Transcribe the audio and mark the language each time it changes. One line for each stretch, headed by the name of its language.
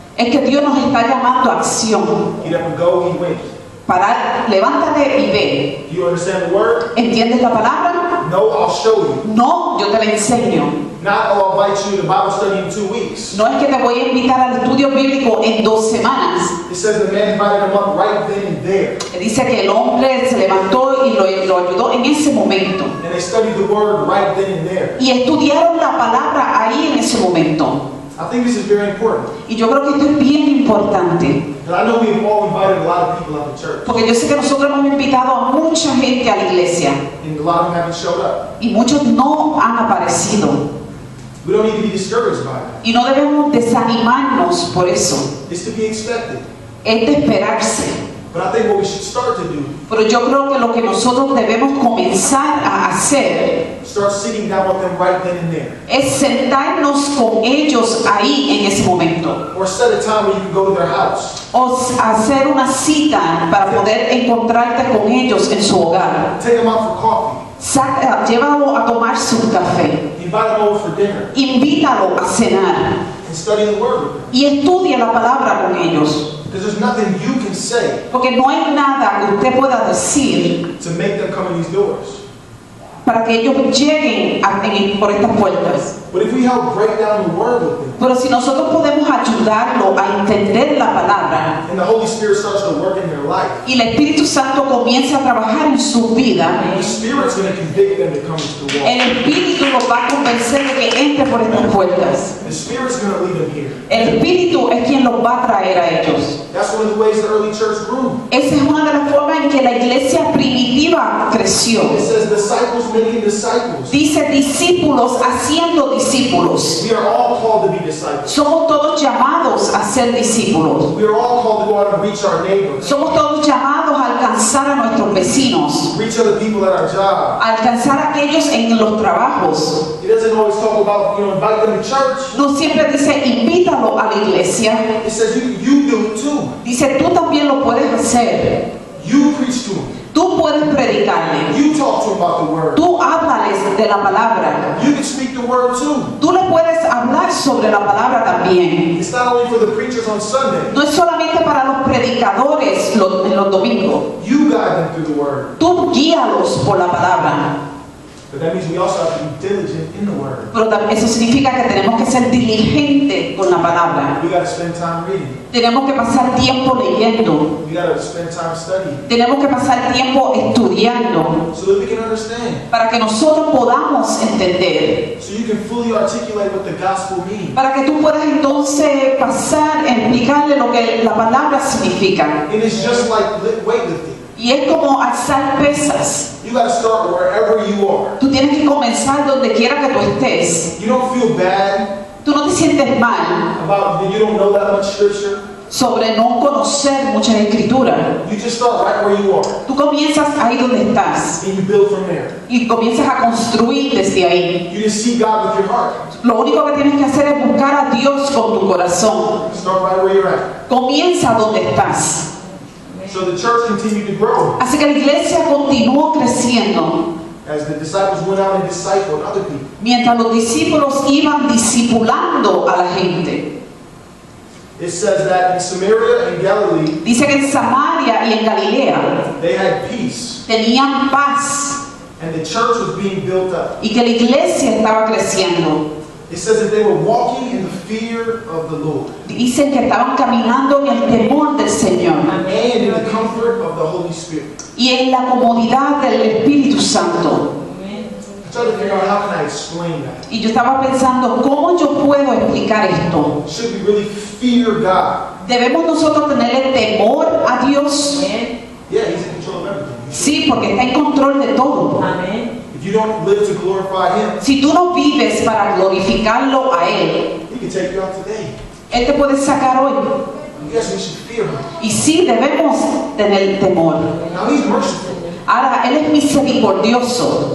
Spanish: es que Dios nos está llamando a acción.
English: Get up and go, he went.
Spanish: Para, levántate y ve.
English: Do you understand the word?
Spanish: ¿Entiendes la palabra?
English: No, I'll show you.
Spanish: No, yo te la enseño.
English: Not, oh, I'll invite you to Bible study in 2 weeks.
Spanish: No es que te voy a invitar al estudio bíblico en 2 semanas.
English: It says the man invited him up right then and there.
Spanish: Dice que el hombre se levantó y lo ayudó en ese momento.
English: And they studied the word right then and there.
Spanish: Y estudiaron la palabra ahí en ese momento.
English: I think this is very important.
Spanish: Y yo creo que esto es bien importante.
English: Because I know we've all invited a lot of people out to church.
Spanish: Porque yo sé que nosotros hemos invitado a mucha gente a la iglesia.
English: And a lot of them haven't showed up.
Spanish: Y muchos no han aparecido.
English: We don't need to be discouraged by it.
Spanish: Y no debemos desanimarnos por eso.
English: It's to be expected.
Spanish: Es de esperarse.
English: But I think what we should start to do,
Spanish: Pero yo creo que lo que nosotros debemos comenzar a hacer
English: start sitting down with them right then and there.
Spanish: es sentarnos con ellos ahí en ese momento.
English: Or set a time where you can go to their house.
Spanish: O hacer una cita para poder encontrarte con ellos en su hogar.
English: Take them out for coffee.
Spanish: Llévalo a tomarse un café.
English: Invite them over for dinner.
Spanish: Invítalo a cenar.
English: And study the word with them.
Spanish: Y estudia la palabra con ellos.
English: Because there's nothing you can say
Spanish: Porque no hay nada que usted pueda decir
English: to make them come in these doors.
Spanish: para que ellos lleguen por estas puertas.
English: But if we help break down the word with them,
Spanish: Pero si nosotros podemos ayudarlo a entender la palabra
English: and the Holy Spirit starts to work in their life,
Spanish: y el Espíritu Santo comienza a trabajar en su vida,
English: the Spirit's going to convict them to come into the wall.
Spanish: el Espíritu los va a convencer de que entre por estas puertas.
English: The Spirit's going to lead them here.
Spanish: El Espíritu es quien los va a traer a ellos.
English: That's one of the ways the early church grew.
Spanish: Esa es una de las formas en que la iglesia primitiva creció.
English: It says disciples making disciples.
Spanish: Dice discípulos haciendo discípulos.
English: We are all called to be disciples.
Spanish: Somos todos llamados a ser discípulos.
English: We are all called to go out and reach our neighbors,
Spanish: Somos todos llamados a alcanzar a nuestros vecinos,
English: reach other people at our job.
Spanish: a alcanzar a aquellos en los trabajos.
English: It doesn't always talk about, invite them to church.
Spanish: No siempre dice invítalo a la iglesia.
English: It says you do it too.
Spanish: Dice tú también lo puedes hacer.
English: You preach to them.
Spanish: Tú puedes predicarle.
English: You talk to them about the word.
Spanish: Tú háblales de la palabra.
English: You can speak the word too.
Spanish: Tú le puedes hablar sobre la palabra también.
English: It's not only for the preachers on Sunday.
Spanish: No es solamente para los predicadores en los domingos.
English: You guide them through the word.
Spanish: Tú guíalos por la palabra.
English: But that means we also have to be diligent in the word.
Spanish: Pero eso significa que tenemos que ser diligentes con la palabra.
English: We got to spend time reading.
Spanish: Tenemos que pasar tiempo leyendo.
English: We got to spend time studying
Spanish: Tenemos que pasar tiempo estudiando
English: so that we can understand.
Spanish: para que nosotros podamos entender.
English: So you can fully articulate what the gospel means.
Spanish: Para que tú puedas entonces pasar a explicarle lo que la palabra significa.
English: And it's just like weightlifting.
Spanish: Y es como alzar pesas.
English: You got to start wherever you are.
Spanish: Tú tienes que comenzar donde quiera que tú estés.
English: You don't feel bad
Spanish: Tú no te sientes mal
English: about that you don't know that much scripture.
Spanish: sobre no conocer muchas escrituras.
English: You just start right where you are.
Spanish: Tú comienzas ahí donde estás
English: And you build from there.
Spanish: y comienzas a construir desde ahí.
English: You just see God with your heart.
Spanish: Lo único que tienes que hacer es buscar a Dios con tu corazón.
English: Start right where you're at.
Spanish: Comienza donde estás.
English: So the church continued to grow
Spanish: Así que la iglesia continuó creciendo
English: as the disciples went out and discipled other people.
Spanish: mientras los discípulos iban discipulando a la gente.
English: It says that in Samaria and Galilee,
Spanish: Dice que en Samaria y en Galilea
English: they had peace,
Spanish: tenían paz
English: and the church was being built up.
Spanish: y que la iglesia estaba creciendo.
English: It says that they were walking in the fear of the Lord
Spanish: Dicen que estaban caminando en el temor del Señor
English: and in the comfort of the Holy Spirit.
Spanish: y en la comodidad del Espíritu Santo.
English: I tried to figure out how can I explain that.
Spanish: Y yo estaba pensando, ¿cómo yo puedo explicar esto?
English: Should we really fear God?
Spanish: ¿Debemos nosotros tenerle temor a Dios?
English: Yeah, He's in control of everything.
Spanish: Sí, porque está en control de todo.
English: If you don't live to glorify Him,
Spanish: Si tú no vives para glorificarlo a Él,
English: He can take you out today.
Spanish: Él te puede sacar hoy.
English: Yes, we should fear Him.
Spanish: Y sí, debemos tener temor.
English: Now He's merciful.
Spanish: Ahora, Él es misericordioso.